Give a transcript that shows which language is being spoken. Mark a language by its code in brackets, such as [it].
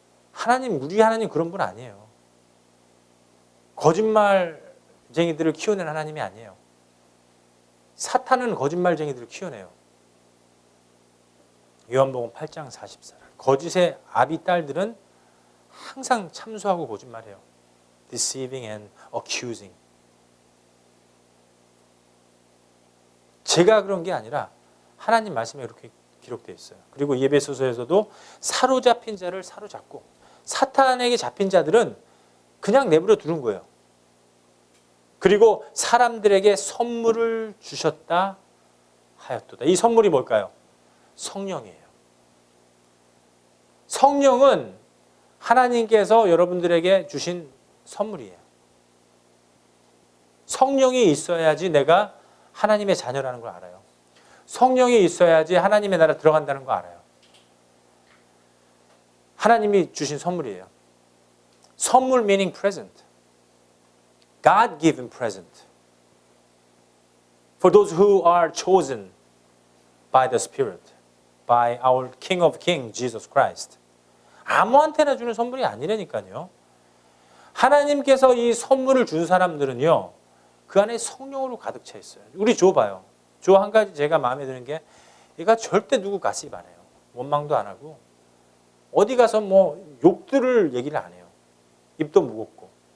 [ko] 하나님, 우리 하나님 그런 분 아니에요. 거짓말쟁이들을 키워낸 하나님이 아니에요. 사탄은 거짓말쟁이들을 키워내요. 요한복음 8장 44절. 거짓의 아비 딸들은 항상 참소하고 거짓말해요. [en] Deceiving and accusing. [ko] 제가 그런 게 아니라 하나님 말씀에 이렇게 기록되어 있어요. 그리고 예배소서에서도 사로잡힌 자를 사로잡고 사탄에게 잡힌 자들은 그냥 내버려 두는 거예요. 그리고 사람들에게 선물을 주셨다 하였도다. 이 선물이 뭘까요? 성령이에요. 성령은 하나님께서 여러분들에게 주신 선물이에요. 성령이 있어야지 내가 하나님의 자녀라는 걸 알아요. 성령이 있어야지 하나님의 나라 들어간다는 거 알아요. 하나님이 주신 선물이에요. [en] 선물 meaning present. God given present. For those who are chosen by the Spirit, by our King of Kings, Jesus Christ. [ko] 아무한테나 주는 선물이 아니라니까요. 하나님께서 이 선물을 준 사람들은요, 그 안에 성령으로 가득 차 있어요. 우리 조 봐요. 조 한 가지 제가 마음에 드는 게, 얘가 절대 누구 가십 안 해요. 원망도 안 하고, 어디 가서 뭐 욕들을 얘기를 안 해요. 입도 무겁고.